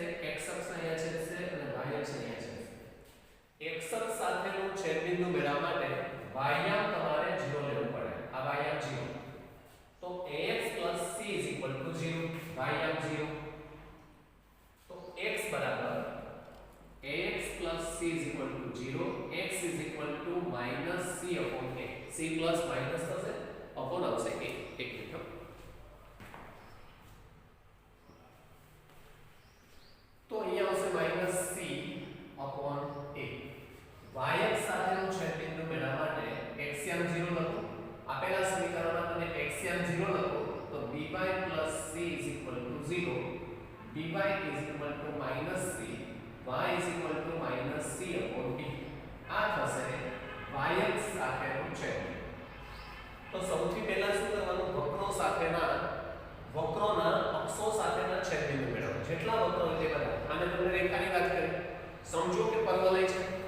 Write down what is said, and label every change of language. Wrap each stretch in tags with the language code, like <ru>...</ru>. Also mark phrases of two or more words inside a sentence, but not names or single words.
<gu>x અક્ષ અહીંયા છેદશે અને y અક્ષ અહીંયા છેદશે. x અક્ષ સાથેનું છેદબિંદુ મેળવવા માટે y યામ તમારે 0 લેવું પડે. આ y યામ 0. તો ax c 0, y યામ 0.</gu> <hi>तो x बराबर ax c 0, x minus c upon a.</hi> <gu>c plus minus થશે upon આવશે a. એક મિનિટ. તો અહીંયા આવશે minus c upon a. y અક્ષ સાથેનું છેદબિંદુ મેળવવા માટે x યામ 0 લખો. આપેલા સમીકરણમાં તમે x યામ 0 લખો તો</gu> <en>by plus c 0, by is equal to minus c, y is equal to minus c upon b.</en> <gu>આ થશે y અક્ષ સાથેનું છેદ. તો સૌથી પહેલા શું કરવાનું? વક્રોના અક્ષો સાથેના છેદબિંદુ મેળવવા. જેટલા વક્રો હોય તે બધા. આને તમને રેખાની વાત કરી. સમજો કે પરવલય છે.</gu>